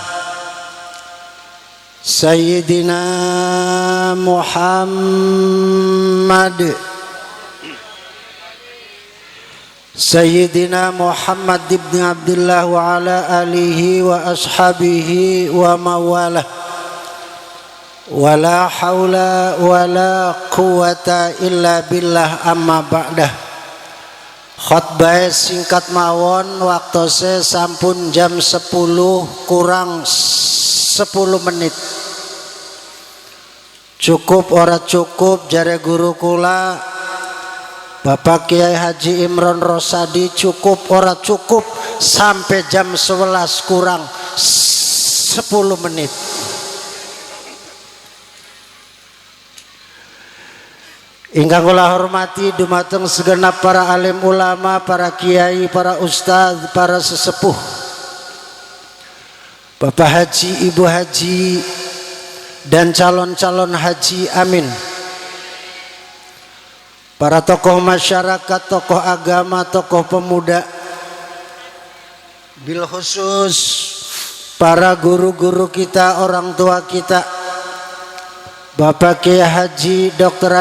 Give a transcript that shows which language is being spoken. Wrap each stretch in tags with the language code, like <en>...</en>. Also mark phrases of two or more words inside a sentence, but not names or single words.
<ar>سيدنا محمد بن عبد الله وعلى آله وأصحابه وموالاه. ولا حول ولا قوة إلا بالله أما بعد.</ar> <jv>Khutbah singkat mawon, waktose sampun jam 10 kurang 10 menit. Cukup ora cukup jare guru kula Bapak Kiai Haji Imron Rosadi, cukup ora cukup sampai jam 11 kurang 10 menit. Ingkang kula hormati dumateng segenap para alim ulama, para kiai, para ustadz, para sesepuh, Bapak Haji, Ibu Haji,</jv> <id>dan calon-calon haji, amin. Para tokoh masyarakat, tokoh agama, tokoh pemuda,</id> <ar>بالخصوص</ar> <id>para guru-guru kita, orang tua kita, Bapak Kiai Haji Dr.</id>